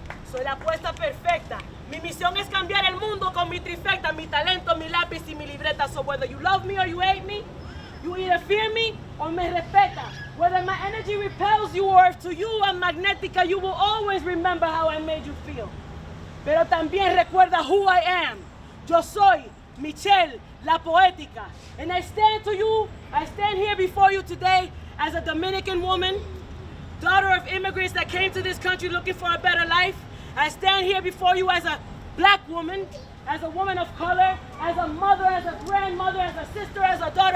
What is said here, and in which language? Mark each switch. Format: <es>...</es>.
<es>Soy la apuesta perfecta. Mi misión es cambiar el mundo con mi trifecta, mi talento, mi lápiz y mi libreta.</es> <en>So whether you love me or you hate me, you either fear me or</en> <es>me respeta.</es> <en>Whether my energy repels you or if to you I'm magnética, you will always remember how I made you feel.</en> <es>Pero también recuerda</es> <en>who I am.</en> <es>Yo soy Michelle, la poética.</es> <en>And I stand here before you today as a Dominican woman, daughter of immigrants that came to this country looking for a better life. I stand here before you as a black woman, as a woman of color, as a mother, as a grandmother, as a sister, as a daughter.</en>